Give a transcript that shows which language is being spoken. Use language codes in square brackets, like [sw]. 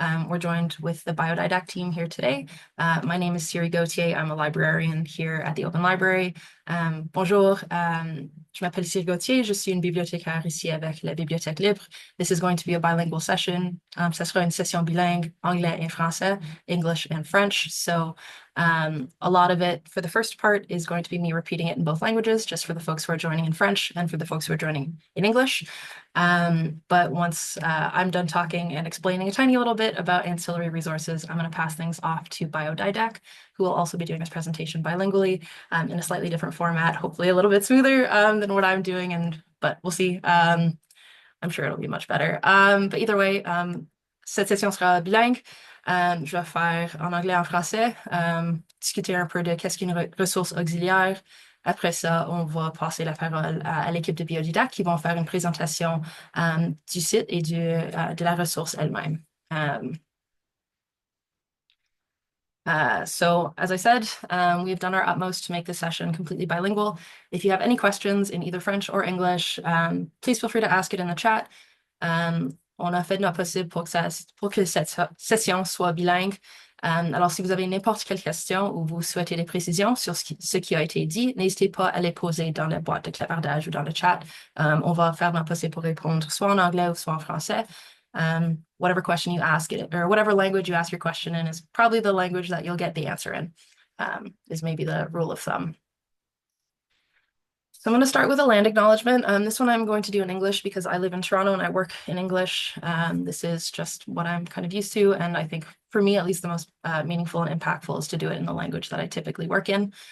[en] We're joined with the BIODIDAC team here today. My name is Siri Gauthier. I'm a librarian here at the Open Library. [fr] Bonjour, je m'appelle Siri Gauthier. Je suis une bibliothécaire ici avec la Bibliothèque Libre. [en] This is going to be a bilingual session. [fr] Ça sera une session bilingue, anglais et français, [en] English and French. So a lot of it for the first part is going to be me repeating it in both languages, just for the folks who are joining in French and for the folks who are joining in English. But once I'm done talking and explaining a tiny little bit about ancillary resources, I'm going to pass things off to BIODIDAC, who will also be doing this presentation bilingually in a slightly different format, hopefully a little bit smoother than what I'm doing, but we'll see. I'm sure it'll be much better. But either way, [fr] cette session sera bilingue. Je vais faire en anglais et en français, discuter un peu de qu'est-ce qu'une ressource auxiliaire. Après ça, on va passer la parole à l'équipe de BIODIDAC qui vont faire une présentation du site et de la ressource elle-même. [en] So as I said, we've done our utmost to make this session completely bilingual. If you have any questions in either French or English, please feel free to ask it in the chat. [fr] On a fait de notre possible pour que cette session soit bilingue. Alors, si vous avez n'importe quelle question ou vous souhaitez des précisions sur ce qui a été dit, n'hésitez pas à les poser dans la boîte de clavardage ou dans le chat. On va faire notre possible pour répondre soit en anglais ou soit en français. [en] Whatever question you ask it, or whatever language you ask your question in is probably the language that you'll get the answer in, is maybe the rule of thumb. So I'm going to start with a land acknowledgement. This one I'm going to do in English because I live in Toronto and I work in English. This is just what I'm kind of used to. And I think for me, at least the most meaningful and impactful is to do it in the language that I typically work in.